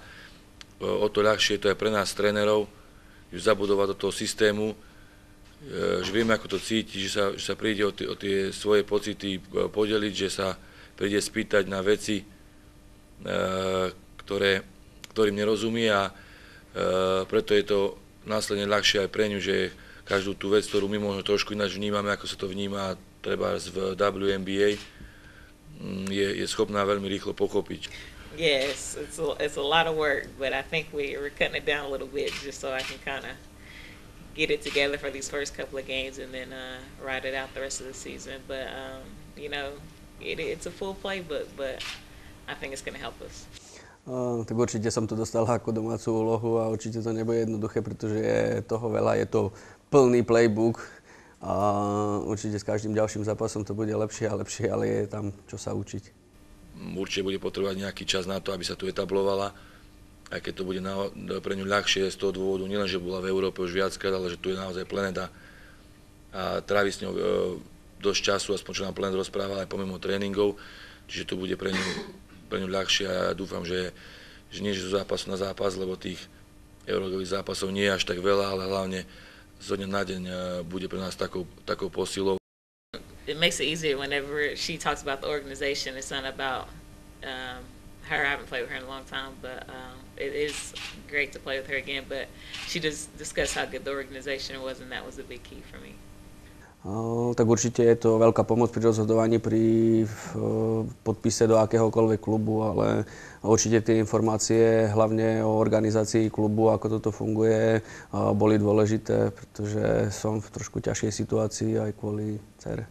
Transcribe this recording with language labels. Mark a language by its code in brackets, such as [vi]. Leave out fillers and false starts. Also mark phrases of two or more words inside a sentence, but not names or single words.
[sk] O to ľahšie je to aj pre nás trénerov, ju zabudovať do toho systému, že vieme, ako to cíti, že sa príde o tie svoje pocity podeliť, že sa príde spýtať na veci, ktorým nerozumie a preto je to následne ľahšie aj pre ňu, že každú tú vec, ktorú my možno trošku ináč vnímame, ako sa to vníma treba v WNBA, je schopná veľmi rýchlo pochopiť. [en] Yes, it's a lot of work, but I think we're cutting it down a little bit just so I can kind of get it together for these first couple of games and then ride it out the rest of the season. But it's a full playbook, but I think it's going to help us. [sk] Tak určite som to dostala ako domácu úlohu a určite to nebude jednoduché, pretože je toho veľa, je to plný playbook a určite s každým ďalším zápasom to bude lepšie a lepšie, ale je tam čo sa učiť. Určite bude potrebovať nejaký čas na to, aby sa tu etablovala, aj keď to bude pre ňu ľahšie z toho dôvodu, nielen, že bola v Európe už viackrát, ale že tu je naozaj Planeta a trávi s ňou dosť času, aspoň čo nám Planet rozprával aj pomimo tréningov, čiže to bude pre ňu ľahšie a ja dúfam, že nie že zo zápasu na zápas, lebo tých európových zápasov nie je až tak veľa, ale hlavne zo dňa na deň bude pre nás takou posilou. [en] It makes it easier whenever she talks about the organization. It's not about her. I haven't played with her in a long time, but it is great to play with her again. But she just discussed how good the organization was, and that was a big key for me. [sk] Tak určite je to veľká pomoc pri rozhodovaní, pri podpise do akéhokoľvek klubu, ale určite tie informácie, hlavne o organizácii klubu, ako toto funguje, boli dôležité, pretože som v trošku ťažšej situácii aj kvôli dcere.